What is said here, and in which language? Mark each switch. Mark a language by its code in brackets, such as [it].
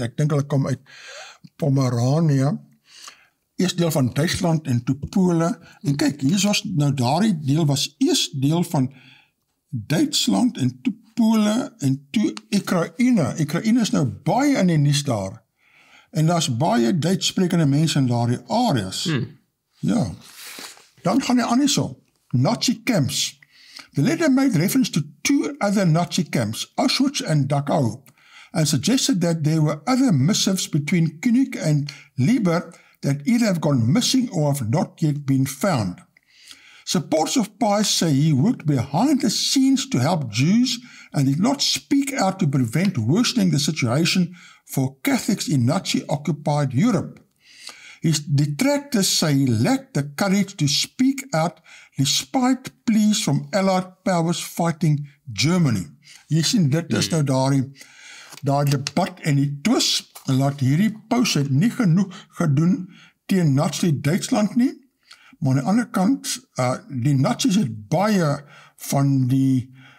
[af] Ek dink hulle kom uit Pomeranië, eers deel van Duitsland en toe Pole. En kyk, hier was nou daardie deel was eers deel van Duitsland en toe Pole en toe Oekraïne. Oekraïne is nou baie in die nuus daar. En daar's baie Duits sprekende mense in daardie areas. Ja. Dan gaan hy aan hierso. [en] Nazi camps. The letter made reference to two other Nazi camps, Auschwitz and Dachau, and suggested that there were other missives between Koenig and Lieber that either have gone missing or have not yet been found. Supporters of Pius say he worked behind the scenes to help Jews and did not speak out to prevent worsening the situation for Catholics in Nazi-occupied Europe. His detractors say he lacked the courage to speak out despite pleas from Allied powers fighting Germany. [af] Jy sien, dit is nou daardie debat en die twis, en laat hierdie paus het nie genoeg gedoen teen Nazi-Duitsland nie, maar aan die ander kant, die Nazis het baie van die